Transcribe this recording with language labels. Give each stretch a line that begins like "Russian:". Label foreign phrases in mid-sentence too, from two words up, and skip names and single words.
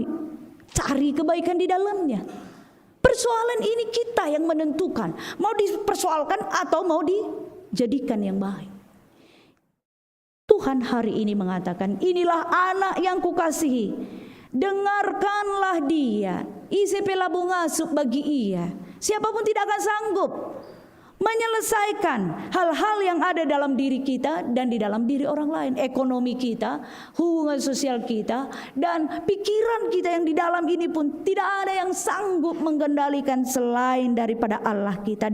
Indonesian: Cari kebaikan di dalamnya. Persoalan ini kita yang menentukan mau dipersoalkan atau mau dijadikan yang baik. Tuhan hari ini mengatakan, inilah anak yang kukasihi, dengarkanlah dia.
Batak Karo: Isi pelabung asup bagi ia.
Indonesian: Siapapun tidak akan sanggup menyelesaikan hal-hal yang ada dalam diri kita dan di dalam diri orang lain. Ekonomi kita, hubungan sosial kita, dan pikiran kita yang di dalam ini pun tidak ada yang sanggup mengendalikan selain daripada Allah kita.